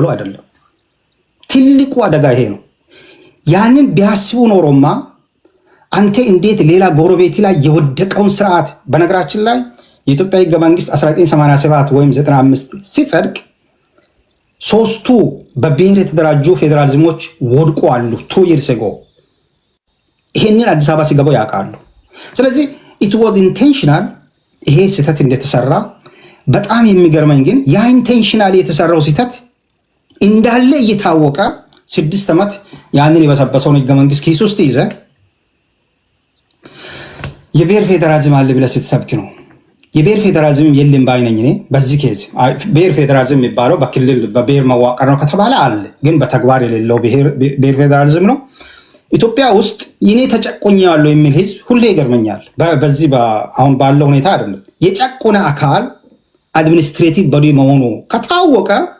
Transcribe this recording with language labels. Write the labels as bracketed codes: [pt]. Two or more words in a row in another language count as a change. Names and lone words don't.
[am] አይደለም። ትልቁ አደጋ ይሄ ነው። ያንን ቢያስቡ ኖሮማ አንተ እንዴት ሌላ ጎረቤት ላይ የወደቀውን ስርዓት በነገራችን ላይ የኢትዮጵያ ህገ መንግስት 1987 ወይም 95 ሲጸድቅ ሶስቱ በብሔር የተደራጁ ፌዴራሊዝሞች ወድቆ አሉ [en] 2 years ago። [am] ይሄንን አዲስ አበባ ሲገቡ ያውቃሉ። ስለዚህ [en] it was intentional [am] ይሄ ስህተት እንደተሰራ በጣም የሚገርመኝ ግን ያ ኢንቴንሽናል የተሰራው ስህተት እንዳለ እየታወቀ 6 ዓመት ያንን የበሰበሰውን ህገ መንግስት ኪስ ውስጥ ይዘ የብሔር ፌዴራሊዝም አለ ብለህ ስትሰብክ ነው። የብሔር ፌዴራሊዝም የለም ባይነኝ እኔ በዚህ ኬዝ ብሔር ፌዴራሊዝም የሚባለው በክልል በብሔር መዋቀር ነው ከተባለ አለ፣ ግን በተግባር የሌለው ብሔር ፌዴራሊዝም ነው። ኢትዮጵያ ውስጥ ይኔ ተጨቆኛለሁ የሚል ህዝብ ሁሌ ይገርመኛል። በዚህ አሁን ባለው ሁኔታ አይደለም። የጨቆነ አካል [en] administrative body [am] መሆኑ ከታወቀ